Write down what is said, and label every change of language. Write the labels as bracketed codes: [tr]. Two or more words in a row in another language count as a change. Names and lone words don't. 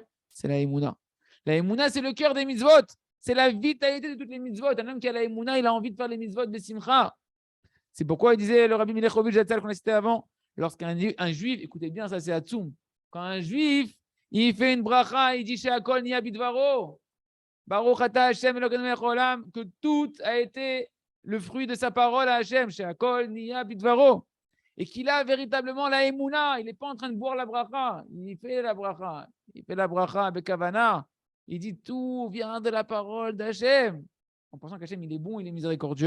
[fr] C'est la Emouna. La Emouna, c'est le cœur des mitzvot. C'est la vitalité de toutes les mitzvot. Un homme qui a la Emouna, il a envie de faire les mitzvot de Simcha. C'est pourquoi il disait le Rabbi Milechovitch Zatzal qu'on a cité avant, lorsqu'un juif, écoutez bien, ça c'est Hatsoum, quand un juif, il fait une bracha, il dit [he] ש הכל נהיה בדברו, ברוך אתה השם אלוקינו מלך העולם, [fr] que tout a été le fruit de sa parole à Hashem, [he] ש הכל נהיה בדברו, [fr] et qu'il a véritablement la Emouna, il n'est pas en train de boire la bracha, il fait la bracha avec Kavana, il dit tout vient de la parole d'Hashem, en pensant qu'Hashem il est bon, il est miséricordieux.